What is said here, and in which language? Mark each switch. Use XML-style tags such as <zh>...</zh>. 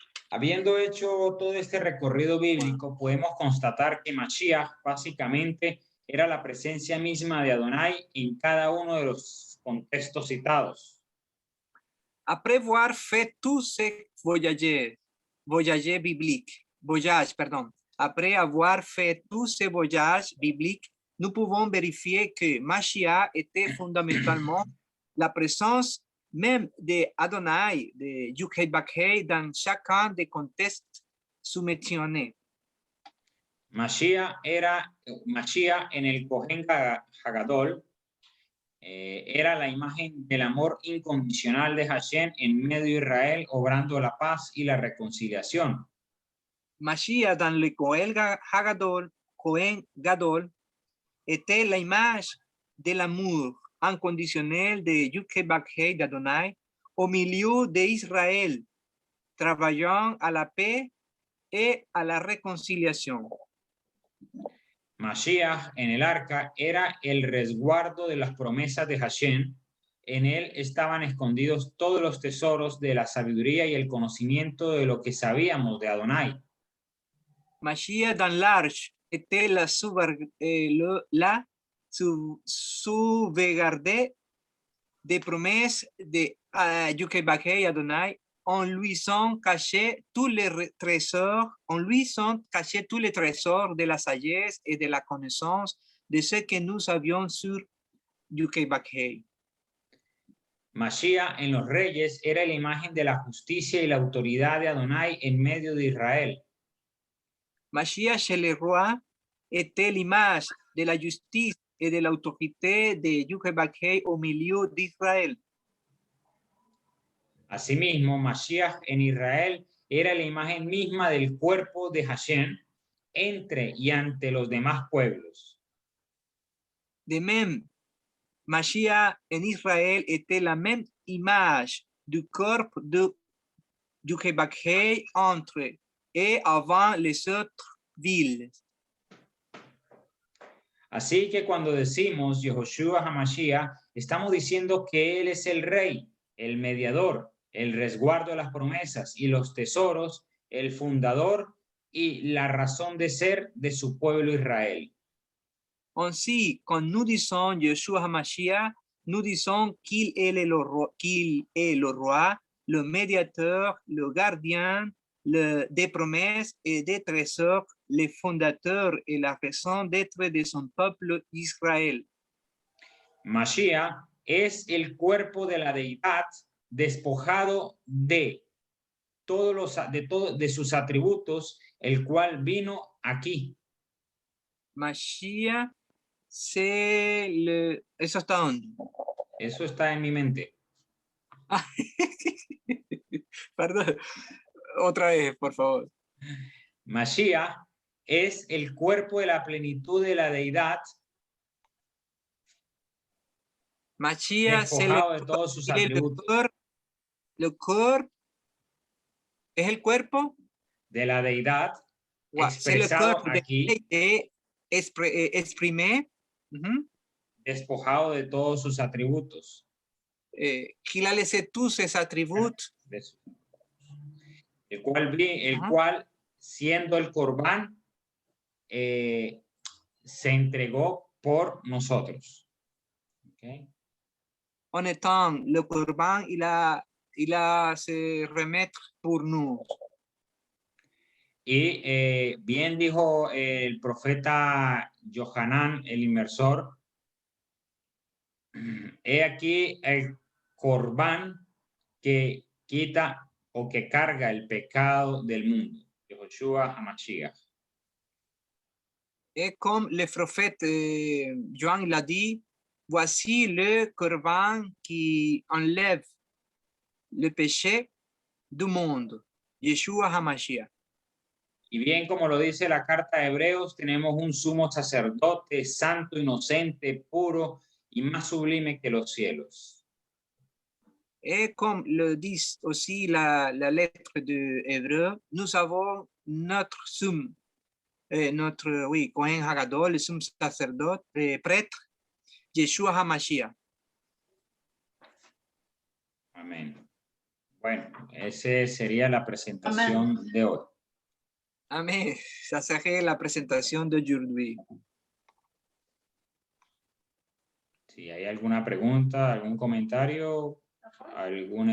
<es>habiendo hecho todo este recorrido bíblico, podemos constatar que Mashiach básicamente era la presencia misma de Adonai en cada uno de los contextos citados.</es> <fr>Après avoir fait tous ces voyages bibliques, après avoir fait tous ces voyages bibliques, nous pouvons vérifier que Mashiach était fondamentalement la présence même de Adonai, de Yud-Heh-Vah-Heh, dans chacun des contextes sous-mentionnés.</fr> <es>Mashiach en el Kohen Hagadol era la imagen del amor incondicional de Hashem en medio de Israel, obrando la paz y la reconciliación.</es> <fr>Mashiach dans le Kohen Gadol était la image de l'amour inconditionnel de Yud-Heh-Vah-Heh d'Adonai au milieu d'Israël, travaillant à la paix et à la réconciliation.</fr> <es>Mashiach en el arca era el resguardo de las promesas de Hashem. En él estaban escondidos todos los tesoros de la sabiduría y el conocimiento de lo que sabíamos de Adonai.</es> <fr>Mashiach dans l'arche était la sauvegarde des promesses de Yud-Heh-Vah-Heh et Adonai. En lui sont cachés tous les trésors de la sagesse et de la connaissance de ce que nous savions sur Yud-Heh-Vah-Heh.</fr> <es>Mashiach en los reyes era la imagen de la justicia y la autoridad de Adonai en medio de Israel.</es> <fr>Mashiach chez les rois était l'image de la justice et de l'autorité de Yud-Heh-Vah-Heh au milieu d'Israël.</fr> <es>Asimismo, Mashiach en Israel era la imagen misma del cuerpo de Hashem entre y ante los demás pueblos.</es> <fr>De même, Mashiach en Israël était la même image du corps de Yud-Heh-Vah-Heh entre et avant les autres villes.</fr> <es>Así que cuando decimos Yehoshua HaMashiach, estamos diciendo que Él es el Rey, el mediador, el resguardo de las promesas y los tesoros, el fundador y la razón de ser de su pueblo Israel.</es> <fr>Ainsi, quand nous disons Yeshua HaMashiach, nous disons qu'il est le roi, le médiateur, le gardien des promesses et des trésors, le fondateur et la raison d'être de son peuple Israël.</fr> <es>Mashiach es el cuerpo de la deidad despojado de sus atributos, el cual vino aquí. Mashiach, eso está donde. Eso está en mi mente. Perdón, otra vez, por favor. Mashiach es el cuerpo de la plenitud de la deidad, Mashiach despojado de todos sus atributos.</es> <fr>Le corps</fr> <es>es el cuerpo de la deidad</es> <fr>c'est le</fr> <es>expresado</es> <fr>corps</fr> <es>aquí,</es> <fr>exprimé,</fr> <es>despojado de todos sus atributos.</es> <fr>Qu'il a laissé tous ses attributs</fr> <es>el cual siendo el Corbán, se entregó por nosotros. Okay.</es> <fr>En étant le Corban, il a se remettre pour nous.</fr> <es>Y bien dijo el profeta Johanán, el inmersor, he aquí el Corbán que quita o que carga el pecado del mundo. Yehoshua HaMashiach.</es> <fr>Et comme le prophète Johann l'a dit, voici le Corban qui enlève le péché du monde, Yeshua HaMashiach.</fr> <es>Y bien como lo dice la carta de Hebreos, tenemos un sumo sacerdote santo, inocente, puro y más sublime que los cielos.</es> <fr>Et comme le dit aussi la lettre de Hébreu, nous avons notre somme, Kohen Hagadol, le</fr> <es>sumo sacerdote,</es> <fr>prêtre, Yeshua HaMashiach.</fr> <es>Amén. Bueno, esa sería la presentación de hoy. Amén.</es> <fr>Ça serait la présentation d'aujourd'hui.</fr> <es>Si hay alguna pregunta, algún comentario, alguna</es>